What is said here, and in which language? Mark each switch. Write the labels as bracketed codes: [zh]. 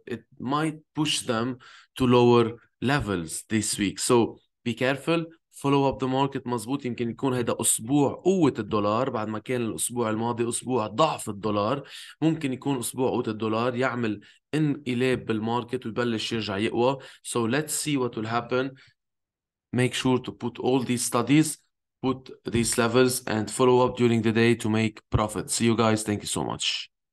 [en] It might push them to lower levels this week. So be careful. Follow up the market [ar] مظبوط. يمكن يكون هذا أسبوع قوة الدولار بعد ما كان الأسبوع الماضي أسبوع ضعف الدولار. ممكن يكون أسبوع قوة الدولار يعمل انقلاب بالماركت ويبلش يرجع يقوى. [en] So let's see what will happen. Make sure to put all these studies, put these levels, and follow up during the day to make profit. See you guys. Thank you so much.